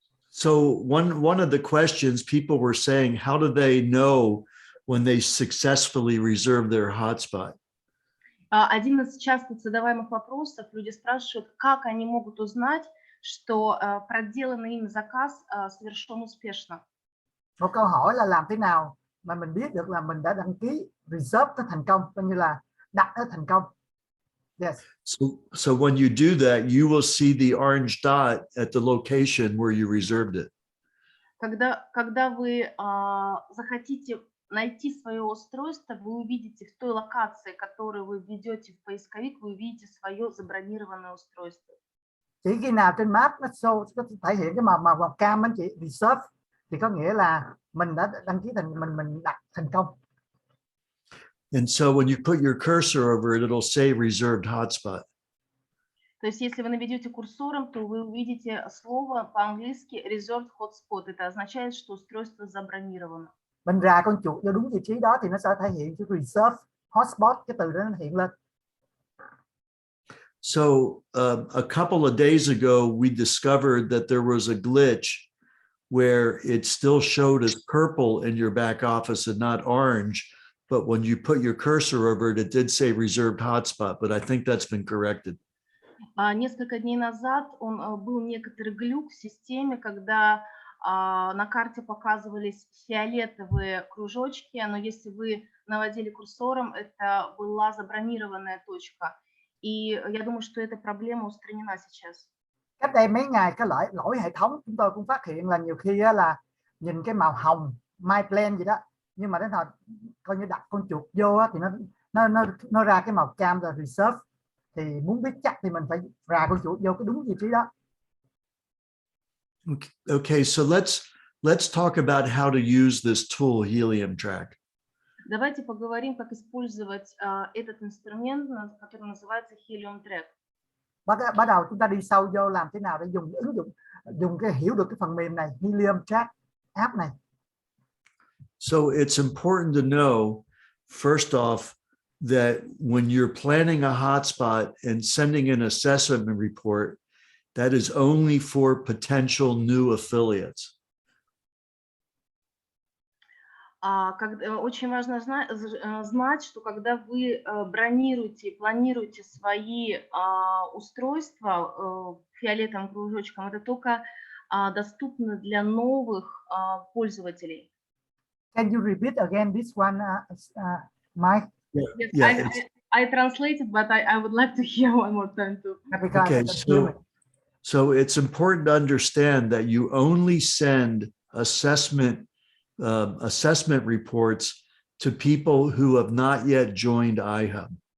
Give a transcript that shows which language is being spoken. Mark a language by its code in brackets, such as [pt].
[en] So one of the questions people were saying, how do they know when they successfully reserve their hotspot? [ru] Один из часто задаваемых вопросов, люди спрашивают, как они могут узнать, что проделанный им заказ совершен успешно. [vi] Một câu hỏi là làm thế nào mà mình biết được là mình đã đăng ký reserve nó thành công, coi như là đặt nó thành công. [en] Yes. So when you do that, you will see the orange dot at the location where you reserved it. [ru] Когда вы захотите найти свое устройство, вы увидите в той локации, которую вы введете в поисковик, вы увидите свое забронированное устройство. [vi] Chỉ khi nào trên map nó show, nó thể hiện cái màu cam anh chị, reserve, thì có nghĩa là mình đã đăng ký mình đặt thành công. [en] And so when you put your cursor over it, it'll say reserved hotspot. [ru] То есть если вы наведете курсором, то вы увидите слово по-английски reserved hotspot. Это означает, что устройство забронировано. [vi] Mình rà con chuột vô đúng vị trí đó thì nó sẽ thể hiện cái reserved hotspot, cái từ đó nó hiện lên. [en] So a couple of days ago, we discovered that there was a glitch where it still showed as purple in your back office and not orange. But when you put your cursor over it, it did say reserved hotspot, but I think that's been corrected. [ru] Несколько дней назад был некоторый глюк в системе, когда на карте показывались фиолетовые кружочки, но если вы наводили курсором, это была забронированная точка. И я думаю, что эта проблема устранена сейчас. [vi] Cách đây mấy ngày cái lỗi hệ thống chúng tôi cũng phát hiện là nhiều khi là nhìn cái màu hồng my plan gì đó, nhưng mà đến hồi coi như đặt con chuột vô thì nó ra cái màu cam rồi reserve, thì muốn biết chắc thì mình phải rà con chuột vô cái đúng vị trí đó. [en] Okay, so let's talk about how to use this tool, Helium Track. [ru] Давайте поговорим, как использовать этот инструмент, который называется Helium Track. [vi] Bắt đầu chúng ta đi sâu vô làm thế nào để dùng cái hiểu được cái phần mềm này, Helium Track app này. [en] So it's important to know, first off, that when you're planning a hotspot and sending an assessment report, that is only for potential new affiliates. [ru] Очень важно знать, что когда вы бронируете, планируете свои устройства фиолетовым кружочком, это только доступно для новых пользователей. [en] Can you repeat again this one, Mike? Yes, Yeah, I translated, but I would like to hear one more time too. Because okay, that's human. so it's important to understand that you only send assessment reports to people who have not yet joined iHub.